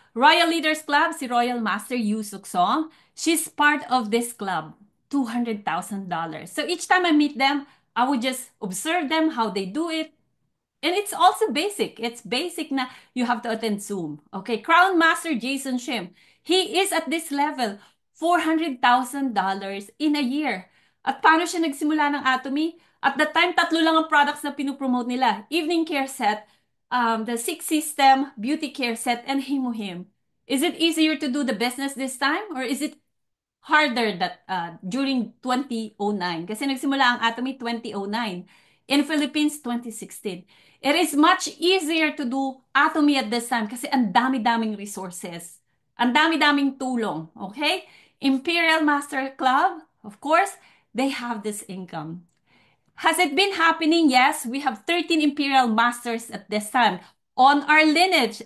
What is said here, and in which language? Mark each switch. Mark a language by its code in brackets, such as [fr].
[en] Royal Leaders Club, si Royal Master Yu Suk Song, she's part of this club. $200,000. So each time I meet them, I would just observe them, how they do it. And it's also basic. It's basic na you have to attend Zoom. Okay, Crown Master Jason Shim, he is at this level, $400,000 in a year. [tl] At paano siya nagsimula ng Atomy? [en] At the time, 3 [tl] lang ang products na pinupromote nila. [en] Evening Care Set, the Six System, Beauty Care Set, and Himuhim. Is it easier to do the business this time? Or is it harder that during 2009? [tl] Kasi nagsimula ang Atomy 2009. [en] In Philippines, 2016. It is much easier to do Atomy at this time [tl] kasi ang dami-daming resources. Ang dami-daming tulong. [en] Okay? Imperial Master Club, of course, they have this income. Has it been happening? Yes, we have 13 Imperial Masters at this time on our lineage.